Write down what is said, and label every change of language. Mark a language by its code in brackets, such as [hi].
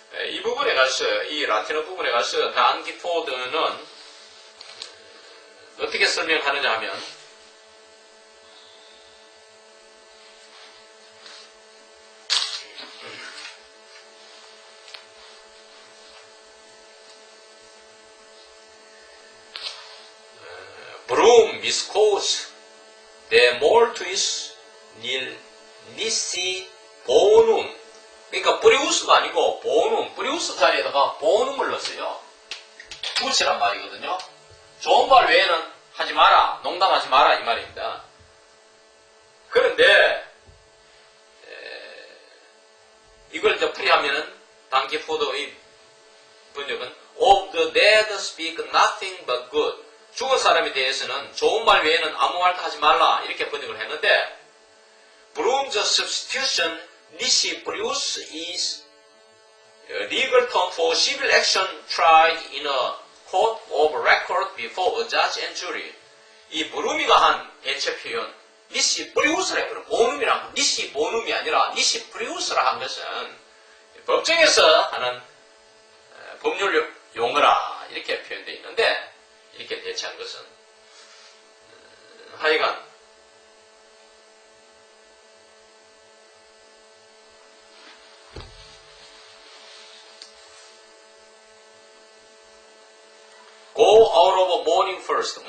[ko] 이 부분에 가서, 이 라틴어 부분에 가서 단 기포드는 어떻게 설명하느냐 하면, [la] Brum viscose de mortuis nil nisi bonum. [ko] 그러니까 브리우스가 아니고 보눔, 브리우스 자리에다가 보눔을 넣었어요. 붙이란 말이거든요. 좋은 말 외에는 하지 마라, 농담하지 마라 이 말입니다. 그런데 이걸 이제 풀이하면은 단기포도의 번역은 [en] of the dead speak nothing but good. [ko] 죽은 사람에 대해서는 좋은 말 외에는 아무 말도 하지 말라 이렇게 번역을 했는데 [en] Brum's substitution nisi prius is a legal term for civil action tried in a court of record before a judge and jury. [ko] 이 브루미가 한 대체 표현 nisi prius라 해요. 보눔이란 nisi 보눔이 아니라 nisi prius라 한 것은 법정에서 하는 법률 용어라 이렇게 표현되어 있는데 이렇게 대체한 것은 하여간 [en] Go out of mourning first.